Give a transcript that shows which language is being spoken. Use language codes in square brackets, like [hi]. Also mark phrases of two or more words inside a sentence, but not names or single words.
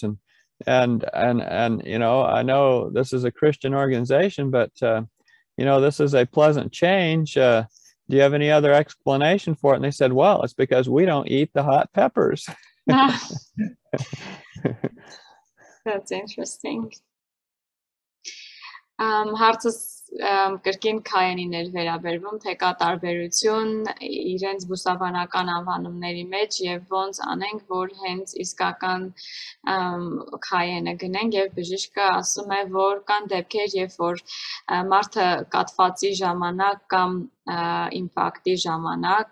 [en] And I know this is a Christian organization, but this is a pleasant change. Do you have any other explanation for it? And they said, well, it's because we don't eat the hot peppers. That's interesting. [hy] Հարցս կրկին քայենին էր վերաբերվում, թե կա տարբերություն իրենց բուսաբանական անվանումների մեջ եւ ոնց անենք, որ հենց իսկական քայենը գնենք, եւ բժիշկը ասում է, որ կան դեպքեր, երբ որ մարդը կաթվածի ժամանակ կամ ինֆարկտի ժամանակ